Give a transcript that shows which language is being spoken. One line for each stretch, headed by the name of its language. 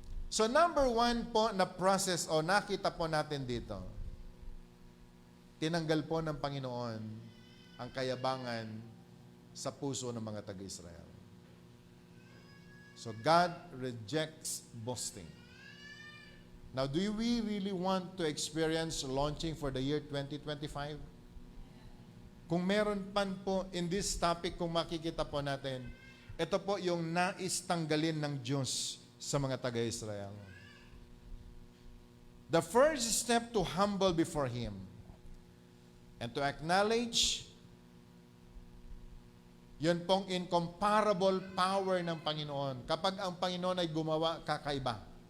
Filipino: So number one po na process o nakita po natin dito, tinanggal po ng Panginoon ang kayabangan sa puso ng mga taga-Israel.
English: So God rejects boasting. Now, do we really want to experience launching for the year 2025?
Filipino: Kung meron pan po
English: in this topic,
Filipino: kung makikita po natin, ito po yung nais tanggalin ng Diyos sa mga taga-Israel.
English: The first step to humble before Him and to acknowledge
Filipino: yun pong
English: incomparable power ng Panginoon.
Filipino: Kapag ang Panginoon ay gumawa, kakaiba.